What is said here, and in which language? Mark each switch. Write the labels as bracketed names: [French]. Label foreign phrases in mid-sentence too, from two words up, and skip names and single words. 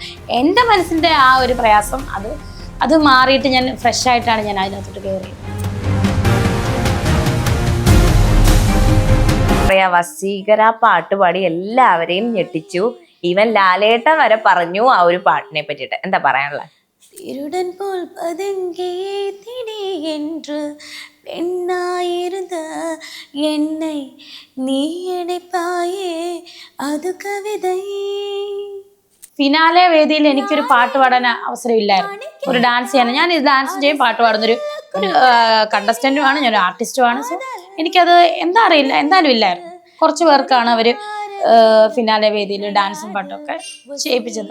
[Malayalam] എൻ്റെ മനസ്സിൻ്റെ ആ ഒരു പ്രയാസം അത് മാറിയിട്ട് ഞാൻ ഫ്രഷ് ആയിട്ടാണ് ഞാൻ അതിനകത്തോട്ട് കയറിയത്. വസീകര പാട്ടുപാടി എല്ലാവരെയും ഞെട്ടിച്ചു. ഈവൻ ലാലേട്ട വരെ പറഞ്ഞു ആ ഒരു പാട്ടിനെ പറ്റിയിട്ട്. എന്താ പറയാനുള്ളത്? [Tamil] திருடன் போல் பதுங்கியே திடி என்று பெண்ணாயிருந்த என்னை நீ அடைப்பாயே அது കവിതൈ. [Malayalam] ഫിനാലെ വേദിയിൽ എനിക്കൊരു പാട്ട് പാടാൻ അവസരമില്ലായിരുന്നു, ഒരു ഡാൻസ് ചെയ്യാൻ. ഞാൻ ഇത് ഡാൻസ് ചെയ്യും, പാട്ട് പാടുന്നൊരു കണ്ടസ്റ്റന്റുമാണ്, ഞാനൊരു ആർട്ടിസ്റ്റുമാണ്. സോ എനിക്കത് എന്താ അറിയില്ല, എന്തായാലും ഇല്ലായിരുന്നു. കുറച്ച് പേർക്കാണ് അവർ ഫിനാലെ വേദിയിൽ ഡാൻസും പാട്ടൊക്കെ ചെയ്യിപ്പിച്ചത്.